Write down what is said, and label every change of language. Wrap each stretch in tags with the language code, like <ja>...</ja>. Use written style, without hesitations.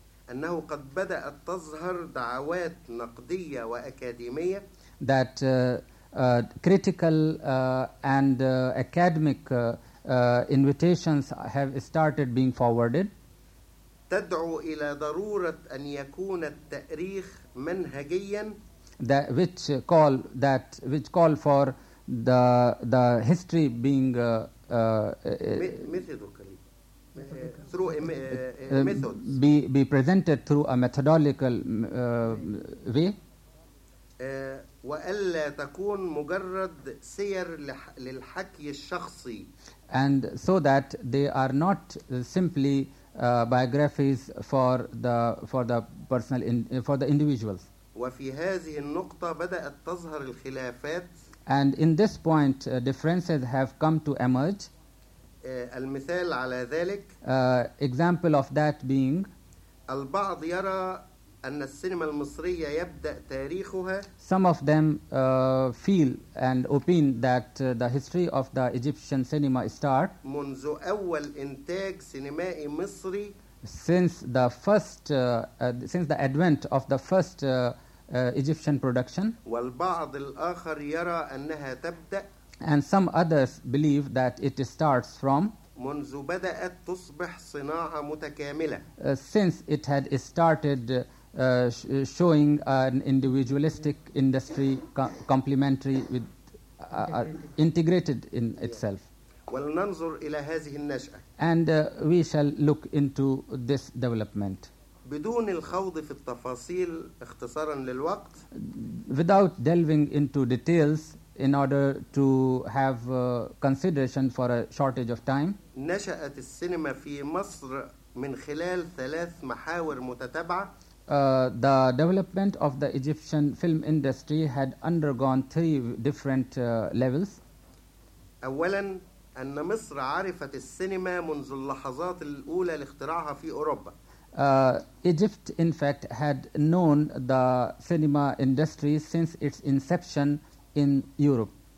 <ar>أنه قد بدأت تظهر دعوات نقدية وأكاديمية.</ar> <en>That critical and academic invitations have started being forwarded.</en> <ar>تدعو إلى ضرورة أن يكون التأريخ منهجيا.</ar> <en>Which call for the history being through methods be presented through a methodological way.</en> <ar>وألا تكون مجرد سير للحكي الشخصي.</ar> <en>And so that they are not simply biographies for the individuals.</en> <ar>وفي هذه النقطة بدأت تظهر الخلافات.</ar> <en>And in this point, differences have come to emerge.</en> <ar>المثال على ذلك.</ar> <en>Example of that being.</en> <ar>البعض يرى أن السينما المصرية يبدأ تاريخها.</ar> <en>Some of them feel and opine that the history of the Egyptian cinema start.</en> <ar>منذ أول إنتاج سينمائي مصري.</ar> <en>Since the advent of the first Egyptian production.</en> <ar>والبعض الآخر يرى أنها تبدأ.</ar> <en>And some others believe that it starts from</en> <ar>منذ بدأت تصبح صناعة متكاملة.</ar> <en>Since it had started showing an individualistic industry complementary with integrated in itself.</en> <ar>ولننظر إلى هذه النشأة.</ar> <en>And we shall look into this development.</en> <ar>بدون الخوض في التفاصيل اختصارا للوقت.</ar> <en>Without delving into details in order to have consideration for a shortage of time.</en> <ar>نشأت السينما في مصر من خلال ثلاث محاور متتابعة.</ar> <en>The development of the Egyptian film industry had undergone three different levels.</en> <ar>أولا أن مصر عرفت السينما منذ اللحظات الأولى لاختراعها في أوروبا.</ar> <en>Egypt in fact had known the cinema industry since its inception in Europe.</en>